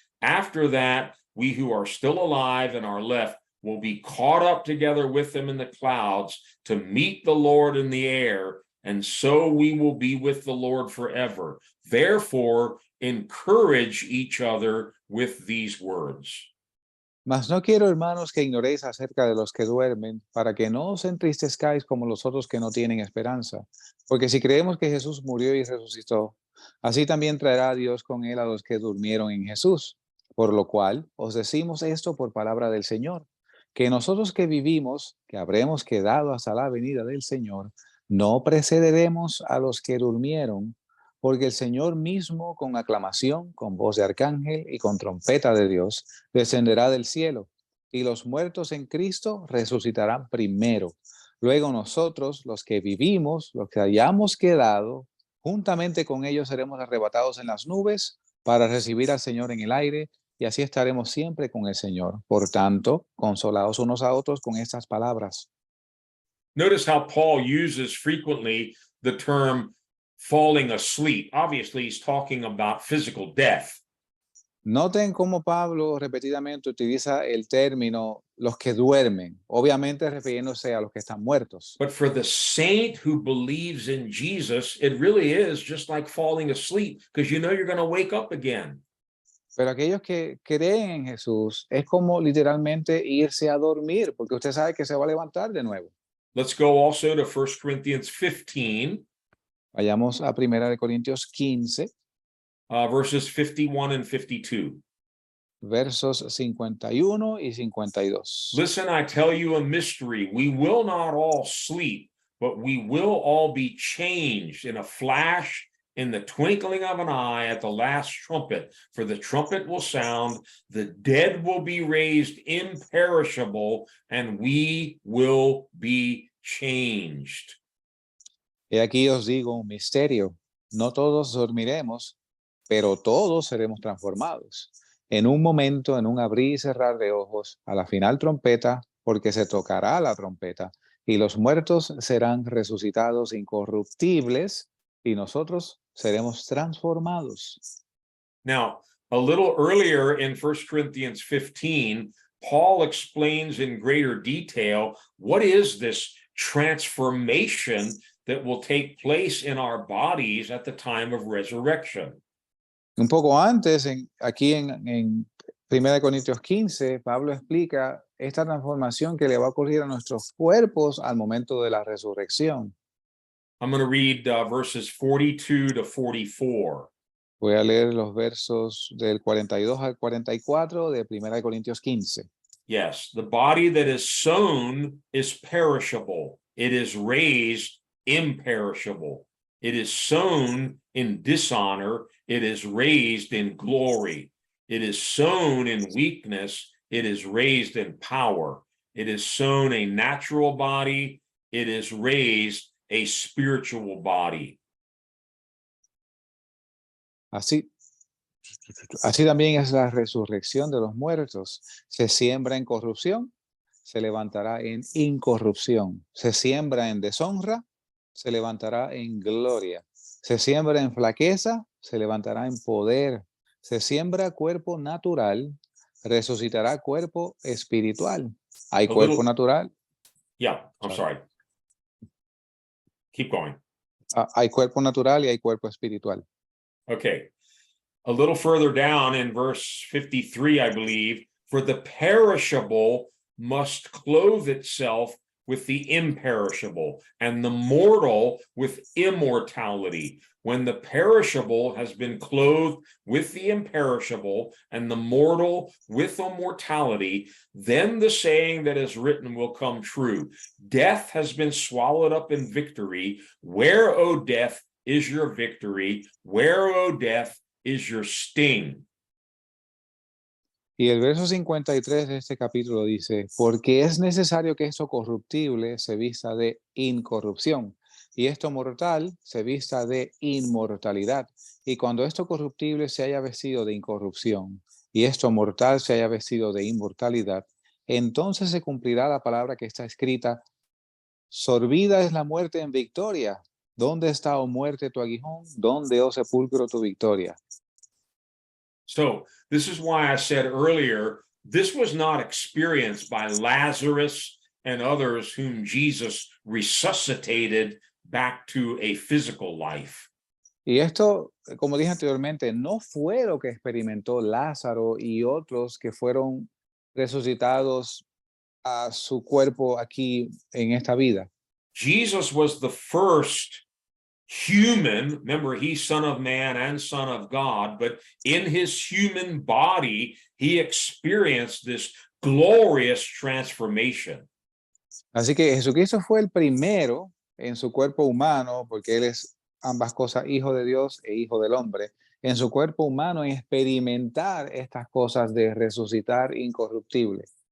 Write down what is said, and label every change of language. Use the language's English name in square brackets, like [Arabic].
[English] After that, we who are still alive and are left will be caught up together with them in the clouds to meet the Lord in the air, and so we will be with the Lord forever. Therefore, encourage each other with these words. [Spanish] Mas no quiero, hermanos, que ignoréis acerca de los que duermen, para que no os entristezcáis como los otros que no tienen esperanza. Porque si creemos que Jesús murió y resucitó, así también traerá Dios con él a los que durmieron en Jesús. Por lo cual os decimos esto por palabra del Señor, que nosotros que vivimos, que habremos quedado hasta la venida del Señor, no precederemos a los que durmieron, porque el Señor mismo, con aclamación, con voz de arcángel y con trompeta de Dios, descenderá del cielo, y los muertos en Cristo resucitarán primero. Luego nosotros, los que vivimos, los que hayamos quedado, juntamente con ellos seremos arrebatados en las nubes para recibir al Señor en el aire, y así estaremos siempre con el Señor. Por tanto, consolaos unos a otros con estas palabras. [English] Notice how Paul uses frequently the term falling asleep. Obviously, he's talking about physical death. [Spanish] Noten cómo Pablo repetidamente utiliza el término los que duermen, obviamente refiriéndose a los que están muertos. [English] But for the saint who believes in Jesus, it really is just like falling asleep, because you know you're going to wake up again. [Spanish] Pero aquellos que creen en Jesús es como literalmente irse a dormir, porque usted sabe que se va a levantar de nuevo. [English] Let's go also to 1 Corinthians 15, [Spanish] Vayamos a 1 Corintios 15, [English] verses 51 and 52. [Spanish] versos 51 y 52. [English] Listen, I tell you a mystery. We will not all sleep, but we will all be changed in a flash, in the twinkling of an eye, at the last trumpet. For the trumpet will sound, the dead will be raised imperishable, and we will be changed. [Spanish] He aquí os digo un misterio. No todos dormiremos, pero todos seremos transformados. En un momento, en un abrir y cerrar de ojos, a la final trompeta, porque se tocará la trompeta, y los muertos serán resucitados incorruptibles, y nosotros seremos transformados. [English] Now, a little earlier in 1 Corinthians 15, Paul explains in greater detail what is this transformation that will take place in our bodies at the time of resurrection. [Spanish] Un poco antes, aquí en 1 Corintios 15, Pablo explica esta transformación que le va a ocurrir a nuestros cuerpos al momento de la resurrección. [English] I'm going to read verses 42 to 44. [Spanish] Voy a leer los versos del 42 al 44 de 1 Corintios 15. [English] Yes, the body that is sown is perishable. It is raised imperishable. It is sown in dishonor. it is raised in glory. It is sown in weakness, it is raised in power. It is sown a natural body, it is raised a spiritual body. [Spanish] Así también es la resurrección de los muertos. Se siembra en corrupción, se levantará en incorrupción. Se siembra en deshonra, se levantará en gloria. Se siembra en flaqueza, se levantará en poder. Se siembra cuerpo natural, resucitará cuerpo espiritual. Hay [English] A [Spanish] cuerpo [English] little- [Spanish] natural, [English] Yeah, I'm sorry. Keep going. [Spanish] hay cuerpo natural y hay cuerpo espiritual. [English] Okay. A little further down in verse 53, I believe, for the perishable must clothe itself with the imperishable, and the mortal with immortality. When the perishable has been clothed with the imperishable, and the mortal with immortality, then the saying that is written will come true. Death has been swallowed up in victory. Where, O death, is your victory? Where, O death, is your sting? [Spanish] Y el verso 53 de este capítulo dice, porque es necesario que esto corruptible se vista de incorrupción y esto mortal se vista de inmortalidad. Y cuando esto corruptible se haya vestido de incorrupción y esto mortal se haya vestido de inmortalidad, entonces se cumplirá la palabra que está escrita, sorbida es la muerte en victoria. ¿Dónde está, oh muerte, tu aguijón? ¿Dónde, oh sepulcro, tu victoria? [English] So this is why I said earlier, this was not experienced by Lazarus and others whom Jesus resuscitated back to a physical life. [Spanish] Y esto, como dije anteriormente, no fue lo que experimentó Lázaro y otros que fueron resucitados a su cuerpo aquí en esta vida. [English] Jesus was the first human, remember, he's Son of Man and Son of God, but in his human body, he experienced this glorious transformation. [Spanish] Así que Jesucristo fue el primero en su cuerpo humano, porque él es ambas cosas, hijo de Dios e hijo del hombre, en su cuerpo humano en experimentar estas cosas de resucitar incorruptible.